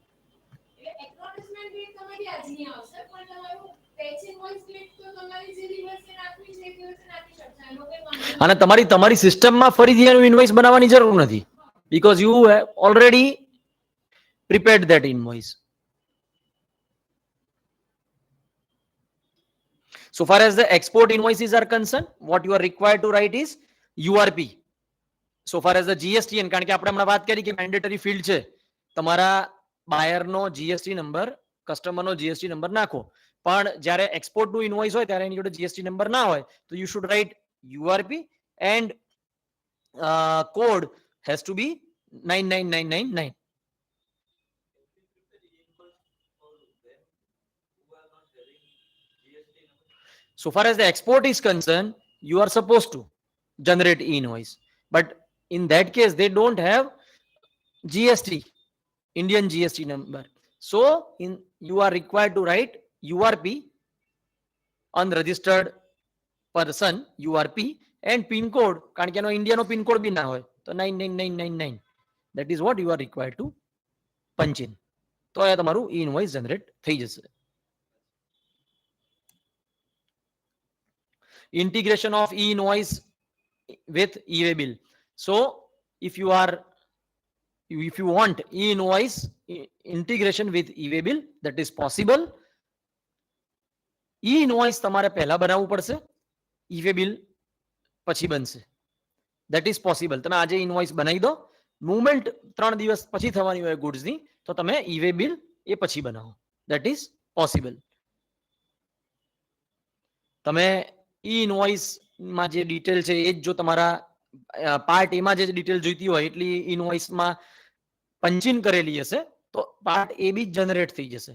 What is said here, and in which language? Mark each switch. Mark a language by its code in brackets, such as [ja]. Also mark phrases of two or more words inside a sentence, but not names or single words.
[gu] અને તમારી તમારી સિસ્ટમમાં ફરીથી એનું ઇનવોઇસ બનાવવાની જરૂર નથી, [en] because you have already prepared that invoice. So far as the export invoices are concerned, what you are required to write is URP. So far as the GST, [gu] કારણ કે આપણે હમણાં વાત કરી કે [en] mandatory field [gu] છે, તમારા બાયરનો GST નંબર, કસ્ટમરનો GST નંબર નાખો. પણ જ્યારે એક્સપોર્ટનું ઇનવોઇસ હોય ત્યારે એની જોડે GST નંબર ના હોય તો [en] you should write URP and code has to be 99999. So far as the export is concerned, you are supposed to generate e-invoice. But in that case, they don't have GST, Indian GST number. So you are required to write URP, unregistered person, URP, and PIN code. [gu] કારણ કે એનો ઇન્ડિયાનો પિન કોડ બી ના હોય તો 99999. [en] That is what you are required to punch in. [gu] તો આ તમારું [en] e-invoice generate [gu] થઈ જશે. [en] Integration of e-invoice with e-way bill. So if you want e-invoice integration with e-way bill, that is possible. e invoice [gu] તમારે પહેલા બનાવવું પડશે, [en] e-way bill [gu] પછી બનશે. [en] that is possible. [gu] તમે આજે ઇનવોઇસ બનાવી દો, મુવમેન્ટ 3 દિવસ પછી થવાની હોય ગુડ્સની, તો તમે [en] e-way bill [gu] એ પછી બનાવો. [en] that is possible. [gu] તમે ઈ ઇનવોઇસમાં જે ડિટેલ છે એ જ જો તમારા પાર્ટ એમાં જે ડિટેલ જોઈતી હોય એટલી ઇનવોઇસમાં પંચિન કરેલી હશે તો [en] part A B [gu] જનરેટ થઈ જશે.